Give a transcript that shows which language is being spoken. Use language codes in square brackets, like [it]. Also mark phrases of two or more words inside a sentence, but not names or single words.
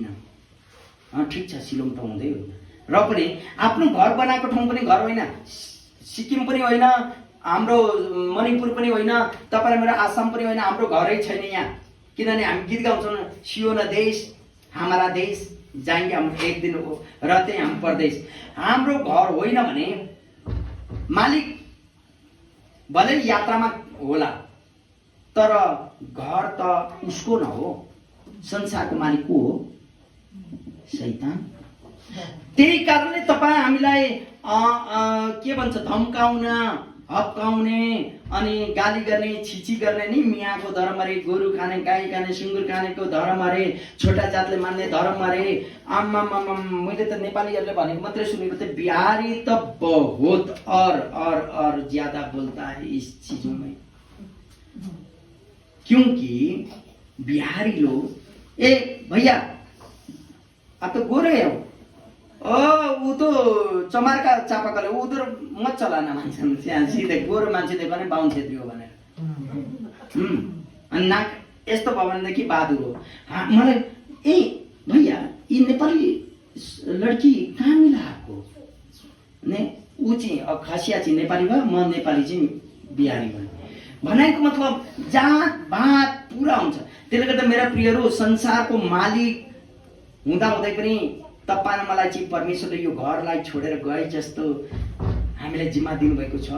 [ne] ठिक छ, सिलोङ त हुँदै होइन, र पनि आफ्नो घर बनाएको ठाउँ पनि घर होइन, सिक्किम पनि होइन, हाम्रो मणिपुर पनि होइन, तपाईँ मेरो आसाम पनि होइन, हाम्रो घरै छैन यहाँ। किनभने हामी गीत गाउँछौँ, [hi] सियो न देश हाम्रा देश जाएंगे हम एक दिन रहते हम परदेश। [ne] हाम्रो घर होइन भने मालिक भले यात्रामा होला, तर घर त उसको न हो। संसारको मालिक को हो? शैतान। त्यही कारणले तपाईँ हामीलाई के भन्छ, धम्काउन, हप्काउने अनि गाली गर्ने, छिची गर्ने नि मियाँको धर्म अरे, गोरु खाने, गाई खाने, सुँगुर खानेको धर्म अरे, छोटा जातले मान्ने धर्म अरे। आम्मामा, मैले त नेपालीहरूले भनेको मात्रै सुनेको थिएँ, बिहारी त [hi] बहुत और ज्यादा बोलता है इस चीजों में। क्योंकि बिहारी लोग, ए भैया आप तो गोरे हो, ऊ तो चमारका चापाकले उधर मत चलाना [ne] मान्छन्, त्यहाँ सिधै गोरो मान्छे देख्यो भने बाहुन छेत्री हो भनेर। अनि नाक यस्तो भयो भनेदेखि बहादुर हो। मलाई ए भैया यी नेपाली लड्की [hi] कहाँ मिला आपको ने? [ne] ऊ चाहिँ खसिया चाहिँ नेपाली भयो, म नेपाली चाहिँ बिहारी भयो भनेको मतलब जात भात पुरा हुन्छ। त्यसले गर्दा मेरा प्रियहरू, संसारको मालिक हुँदाहुँदै पनि तपाईँ मलाई चाहिँ परमेश्वरले यो घरलाई छोडेर गए जस्तो हामीलाई जिम्मा दिनुभएको छ।